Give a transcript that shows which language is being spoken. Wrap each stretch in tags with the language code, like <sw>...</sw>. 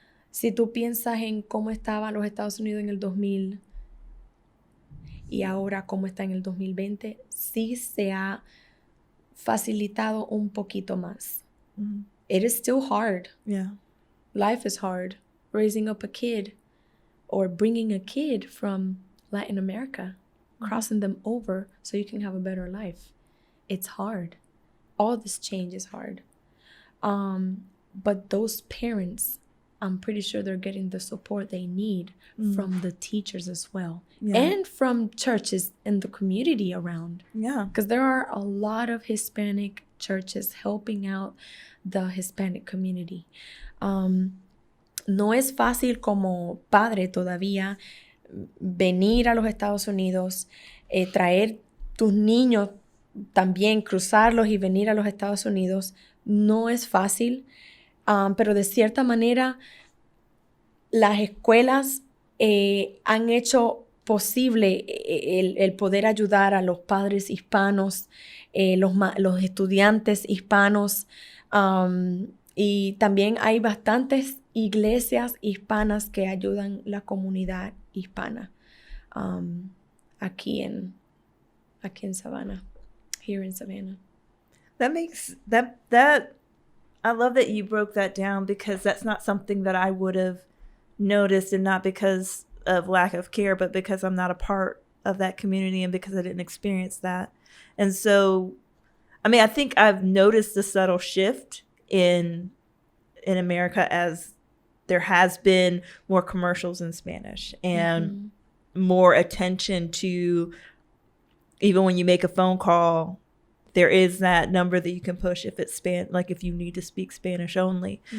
<es>Si tú piensas en cómo estaban los Estados Unidos en el 2000 y ahora cómo está en el 2020, sí se ha facilitado un poquito más.</es> <en>It is still hard. Life is hard. Raising up a kid or bringing a kid from Latin America, crossing them over so you can have a better life. It's hard. All this change is hard. But those parents, I'm pretty sure they're getting the support they need from the teachers as well. And from churches in the community around. Because there are a lot of Hispanic churches helping out the Hispanic community.</en> <es>No es fácil como padre todavía venir a los Estados Unidos, traer tus niños también, cruzarlos y venir a los Estados Unidos. No es fácil. Pero de cierta manera las escuelas han hecho posible el poder ayudar a los padres hispanos, los estudiantes hispanos, y también hay bastantes iglesias hispanas que ayudan la comunidad hispana aquí en Savannah,</es> <en>here in Savannah. That I love that you broke that down, because that's not something that I would have noticed, and not because of lack of care, but because I'm not a part of that community and because I didn't experience that. And so, I mean, I think I've noticed the subtle shift in America as there has been more commercials in Spanish and more attention to, even when you make a phone call, there is that number that you can push if it's like if you need to speak Spanish only.</en>